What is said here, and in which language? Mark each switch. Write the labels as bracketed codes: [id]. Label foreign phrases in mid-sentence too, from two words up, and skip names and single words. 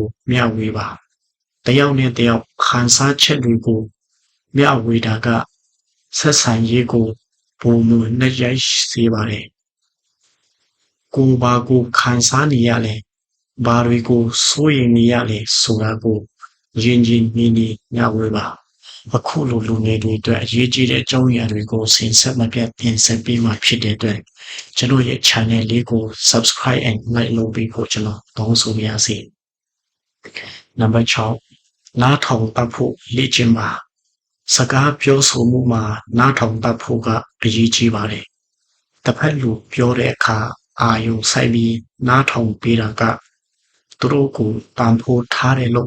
[my] မျှဝေပါတယောက်နဲ့တယောက်ခံစားချက်တွေကိုမျှဝေတာကဆက်ဆံရေးကိုပုံမှန်နဲ့ရိုက်စေပါတယ်ကိုဘာကိုခံစားနေရလဲဘာတွေကိုစိုးရိမ်နေရလဲဆိုတာကိုရင်းနှီးမျှဝေပါအခုလိုလူငယ်တွေအတွက်အရေးကြီးတဲ့အကြောင်းအရာတွေကိုစဉ်ဆက်မပြတ်တင်ဆက်ပေးမှာဖြစ်တဲ့အတွက်ကျွန် တော်ရဲ့ channel လေးကို [en] subscribe and like [my] လုပ်ပြီးဖို့ကျွန်တော်တောင်းဆိုပါရစေနံပါတ်6နားထောင်တတ်ဖို့လေ့ကျင့်ပါစကားပြောဆိုမှုမှာနားထောင်တတ်ဖို့ကအရေးကြီးပါတယ်တစ်ဖက်လူပြောတဲ့အခါအာယုံစိုက်ပြီးနားထောင်ပေးတာကသူတို့ကိုတန်ဖိုးထားတယ်လို့